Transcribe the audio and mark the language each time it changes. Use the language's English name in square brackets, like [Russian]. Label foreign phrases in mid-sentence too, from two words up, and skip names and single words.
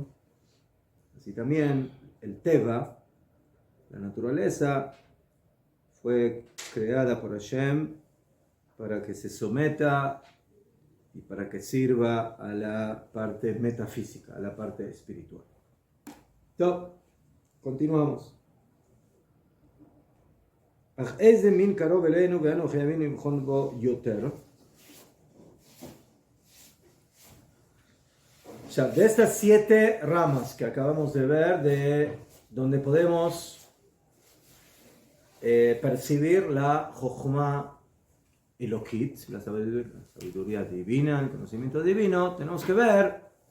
[Spanish] Así también el Teva, la naturaleza, fue creada por Hashem para que se someta y para que sirva a la parte metafísica, a la parte espiritual. Entonces, continuamos. [Hebrew] איזה מין קרוב אלינו ואנו חייבים לבחון בו יותר. [Spanish] De estas 7 ramas que acabamos de ver, de donde podemos percibir la [Hebrew] חכמה אלוקית, [Spanish] la sabiduría divina, el conocimiento divino, tenemos que ver